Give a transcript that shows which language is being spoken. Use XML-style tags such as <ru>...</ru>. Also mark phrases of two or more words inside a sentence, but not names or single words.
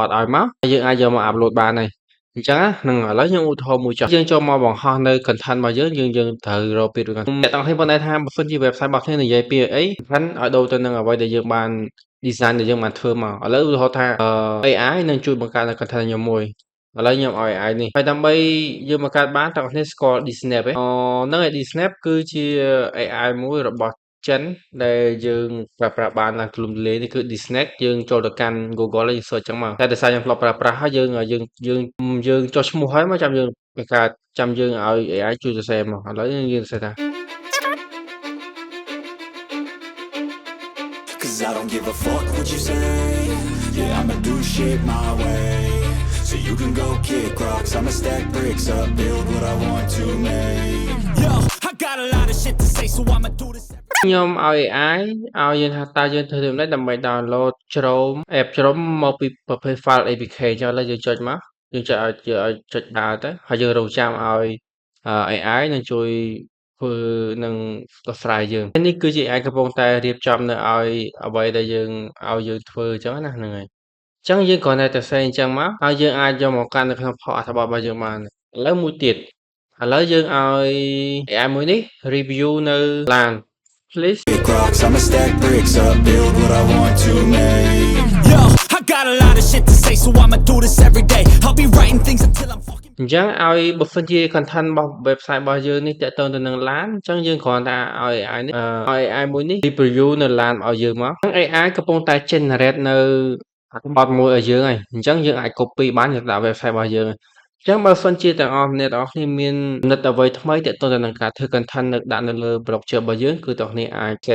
<km>ឲ្យមកហើយយើងអាចយកមកអាប់ឡូតបានហើយអញ្ចឹងណាហ្នឹងឥឡូវខ្ញុំឧទាហរណ៍មួយចុះយើងចូលមកបង្ហោះនៅ content របស់យើងត្រូវរកពាក្យរួចអ្នកទាំងអស់គ្នាប៉ុន្តែថាបើសិនជា website របស់គ្នានិយាយពីអី content ឲ្យដូរទៅនឹងអ្វីដែលយើងបាន design ដែលយើងបានធ្វើមកឥឡូវឧទាហរណ៍ថាAI នឹងជួយបង្កើតនៅ content ខ្ញុំមួយឥឡូវខ្ញុំឲ្យ AI នេះហើយដើម្បីយើងបង្កើតបានទាំងអស់គ្នាស្គាល់ DSnap ទេហ្នឹងហើយ DSnap គឺជា AI មួយរបស់ចិនដែលយើងប្រើប្រាស់បានឡើងទូលំទូលាយនេះគឺ DSnap យើងចូលទៅកាន់ Google ហើយយើង search ចឹងមកតែដោយសារខ្ញុំធ្លាប់ប្រើប្រាស់ហើយយើងចុះឈ្មោះហើយមកចាំយើងបង្កើតចាំយើងឲ្យ AI ជួយសរសេរមកឥឡូវយើងសរសេរថា</km> <en>Cause I don't give a fuck what you say. Yeah, I'ma do shit my way. So you can go kick rocks, I'ma stack bricks up, build what I want to make. Yo, I got a lot of shit to say, so I'ma do this.</en> <km>ខ្ញុំឲ្យ AI ឲ្យយើងថាតើយើងធ្វើយ៉ាងម៉េចដើម្បី download Chrome app Chrome មកពីប្រភេទ file APK អញ្ចឹងឥឡូវយើងចុចមកយើងចុចឲ្យចុចដើរទៅហើយយើងរងចាំឲ្យ AI នឹងជួយធ្វើនឹងដោះស្រាយយើងនេះគឺជា AI កំពុងតែរៀបចំនៅឲ្យអ្វីដែលយើងឲ្យយើងធ្វើអញ្ចឹងណាហ្នឹងហើយអញ្ចឹងយើងគ្រាន់តែសរសេរអញ្ចឹងមកហើយយើងអាចយកមកកាន់នៅក្នុងអត្ថបទរបស់យើងបានឥឡូវមួយទៀតឥឡូវយើងឲ្យ AI មួយនេះ review នៅឡាន please</km> <en>Kick rocks, I'ma stack bricks up, build what I want to make. Yo, I got a lot of shit to say, so I'ma do this every day. I'll be writing things until I'm fucking</en> <km>អញ្ចឹងឲ្យបើសិនជា content របស់ website របស់យើងនេះតាក់ទងទៅនឹងឡានអញ្ចឹងយើងគ្រាន់តែឲ្យ AI នេះឲ្យ AI មួយនេះ review នៅឡានឲ្យយើងមកអញ្ចឹង AI កំពុងតែ generate នៅអត្ថបទមួយឲ្យយើងហើយអញ្ចឹងយើងអាច copy បានទៅដាក់ website របស់យើងអញ្ចឹងបើសិនជាទាំងអស់អ្នកទាំងអស់គ្នាមានគំនិតអ្វីថ្មីទាក់ទងទៅនឹងការធ្វើ content នៅដាក់នៅលើ blog ជើរបស់យើងគឺទាំងអស់គ្នាអាចចែ</km>